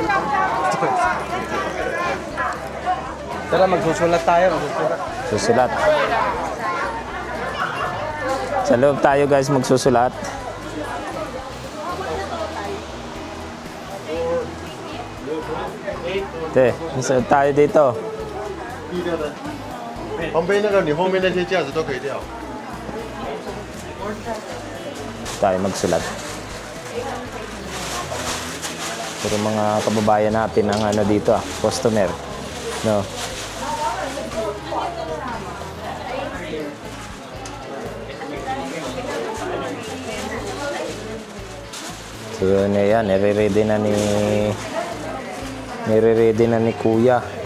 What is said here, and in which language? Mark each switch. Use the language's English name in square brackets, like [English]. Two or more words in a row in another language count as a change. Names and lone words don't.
[Filipino] Tara, magsusulat tayo. Magsusulat. Susulat. Sa loob tayo guys magsusulat. Te, isa tayo dito. [Chinese] 旁边那个你后面那些架子都可以掉。 [Filipino] Tayo magsulat. Pero mga kababayan natin ang ano dito customer. No. So yun na yan, nire-ready na ni Kuya.